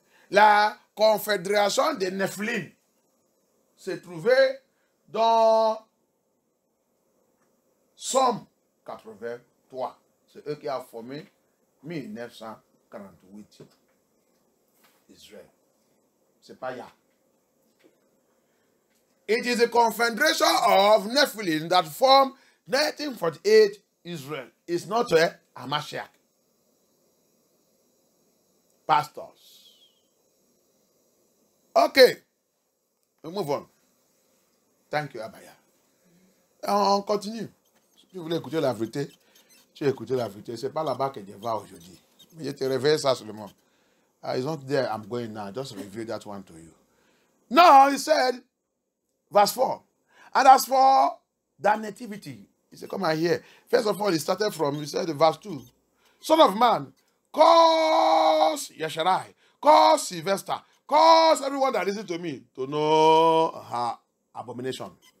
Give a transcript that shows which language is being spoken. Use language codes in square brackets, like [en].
[fr] La Confédération des Nephilim se trouvait dans Somme 1983. C'est eux qui ont formé 1948 Israël. C'est pas Yah. [en] It is a confederation of Nephilim that formed 1948 Israel. It's not a Hamashiach. Pastors. Okay. We move on. Thank you, Abaya. [fr] On continue. Si tu voulais écouter la vérité, tu as écouté la vérité. Ce n'est pas là-bas que Dieu va aujourd'hui. Mais je te réveille ça seulement. [en] It's not there I'm going now. Just reveal that one to you. Now, he said, verse 4. And as for that nativity, he said, come on here. First of all, he started from, he said, verse 2. Son of man, cause Yesharai, cause Sylvester, cause everyone that listens to me to know her abomination.